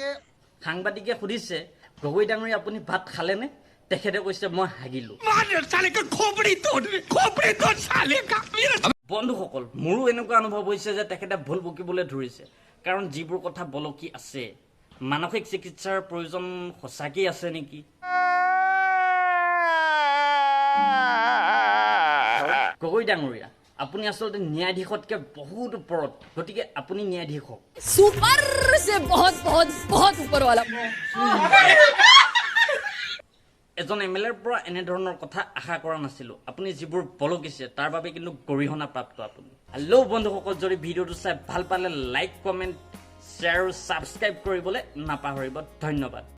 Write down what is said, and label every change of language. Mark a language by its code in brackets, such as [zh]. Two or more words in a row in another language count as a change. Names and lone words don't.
[as] সাংবাদিকে সুধিছে গগৈ ডাঙৰীয়া আপুনি ভাত খালেনে তেখেতে কৈছে মই হাগিলোঁ বন্ধুসকল মোৰো এনেকুৱা অনুভৱ হৈছে যে তেখেতে ভুল বকিবলৈ ধৰিছে কাৰণ যিবোৰ কথা বলকি আছে মানসিক চিকিৎসাৰ প্ৰয়োজন সঁচাকেই আছে নেকি গগৈ ডাঙৰীয়া আপুনি আচলতে ন্যায়াধীশতকৈ বহুত ওপৰত গতিকে আপুনি ন্যায়াধীশ হওক [hi] सुपर से बहुत बहुत बहुत ऊपर वाला [as] এজন MLAৰ পৰা এনেধৰণৰ কথা আশা কৰা নাছিলোঁ আপুনি যিবোৰ বলকিছে তাৰ বাবে কিন্তু গৰিহণা প্ৰাপ্ত আপুনি হেল্ল' বন্ধুসকল যদি ভিডিঅ'টো চাই ভাল পালে [en] like comment share [as] আৰু ছাবস্ক্ৰাইব কৰিবলৈ নাপাহৰিব ধন্যবাদ